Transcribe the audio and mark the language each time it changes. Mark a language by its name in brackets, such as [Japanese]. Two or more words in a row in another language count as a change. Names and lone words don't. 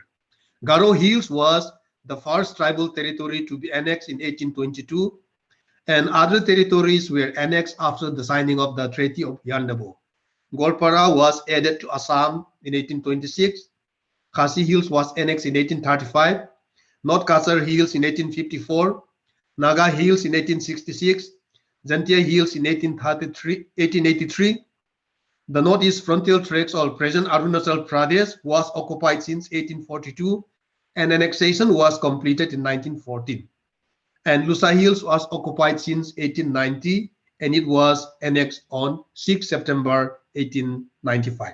[English] Garo Hills was the first tribal territory to be annexed in 1822, and other territories were annexed after the signing of the Treaty of Yandabo. Golpara was added to Assam in 1826. Khasi Hills was annexed in 1835. North Kasar Hills in 1854. Naga Hills in 1866. Jantia Hills in 1883. The northeast frontier tracts of present Arunachal Pradesh was occupied since 1842, and annexation was completed in 1914. And Lusa Hills was occupied since 1890, and it was annexed on 6 September 1895.